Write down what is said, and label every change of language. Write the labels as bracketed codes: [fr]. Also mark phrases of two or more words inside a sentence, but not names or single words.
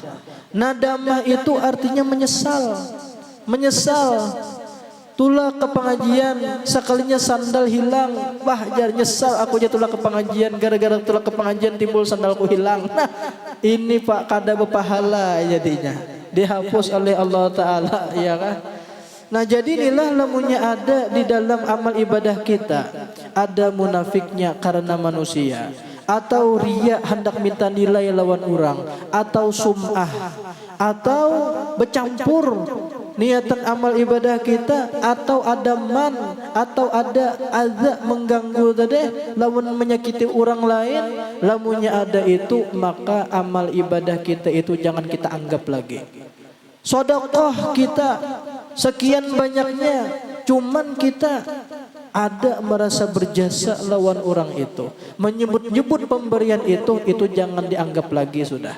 [bjn] Nadamah itu artinya menyesal, Tulah ke pengajian, sekalinya sandal hilang. Wah jar nyesal aku jatuh ke pengajian, gara-gara tulah ke pengajian timbul sandalku hilang. Nah ini pak kada berpahala jadinya, dihapus oleh Allah Ta'ala, ya kan. Nah jadi inilah lamunnya ada di dalam amal ibadah kita, ada munafiknya karena manusia, atau riya hendak minta nilai lawan orang, atau sum'ah, atau bercampur niatan amal ibadah kita, atau ada man, atau ada azab mengganggu tadi, lamun menyakiti orang lain, lamunnya ada itu, maka amal ibadah kita itu jangan kita anggap lagi. Sedekah kita sekian banyaknya, cuman kita ada merasa berjasa lawan orang itu, menyebut-nyebut pemberian itu jangan dianggap lagi sudah.